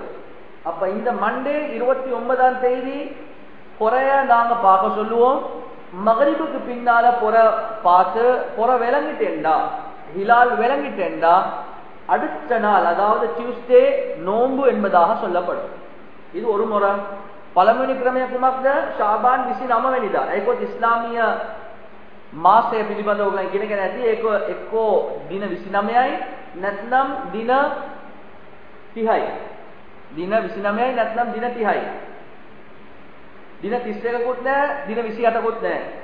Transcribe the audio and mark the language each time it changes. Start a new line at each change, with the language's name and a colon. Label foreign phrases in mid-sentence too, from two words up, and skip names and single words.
Tamil: அப்ப இந்த மண்டே 29ஆம் தேதி பொறைய நாங்க பார்க்க சொல்லுவோம். மகரிபுக்கு பின்னால பொறை பார்த்து பொறை விளங்கிட்டேன்டா, ஹிலால் விளங்கிட்டேன்டா, அடுத்த நாள் அதாவது டியூஸ்டே நோன்பு என்பதாக சொல்லப்படும். இது ஒரு முறை.
Sinhala: පළවෙනි ක්‍රමය කුමක්ද? ශාබාන් 29 වෙනිදා. ඒකත් ඉස්ලාමීය මාසය පිළිබඳව ඔයගොල්ලෝ ඉගෙනගෙන ඇති. ඒක එක්කෝ දින 29යි නැත්නම් දින 30යි. දින 29යි නැත්නම් දින 30යි. දින 31කුත් නැහැ, දින 28කුත් නැහැ.